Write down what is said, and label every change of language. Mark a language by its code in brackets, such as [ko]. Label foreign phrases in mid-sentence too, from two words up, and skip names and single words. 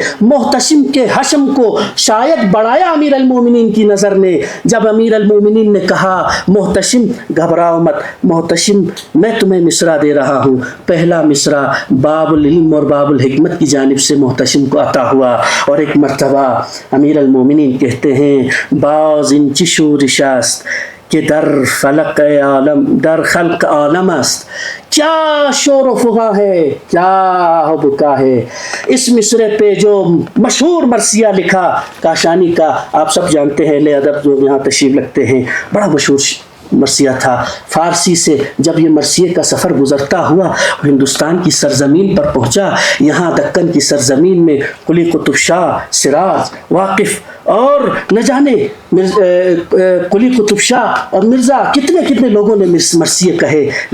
[ur] محتشم کے حشم کو شاید بڑھایا امیر المومنین کی نظر نے، جب امیر المومنین نے کہا محتشم گھبراؤ مت، محتشم میں تمہیں مصرع دے رہا ہوں. پہلا مصرع باب العلم اور باب الحکمت کی جانب سے محتشم کو عطا ہوا. اور ایک مرتبہ امیر المومنین کہتے ہیں [fa] باز ان چشور شاست کہ در خلق عالم است. [ur] کیا شور و فغا ہے، کیا بکا ہے. اس مصرے پہ جو مشہور مرثیہ لکھا کاشانی کا، آپ سب جانتے ہیں، اہل ادب جو یہاں تشریف رکھتے ہیں، بڑا مشہور مرثیہ تھا. فارسی سے جب یہ مرثیے کا سفر گزرتا ہوا ہندوستان کی سرزمین پر پہنچا، یہاں دکن کی سرزمین میں قلی قطب شاہ، سراج، واقف اور نہ جانے قلی قطب شاہ اور مرزا کتنے لوگوں نے مرثیے کہے.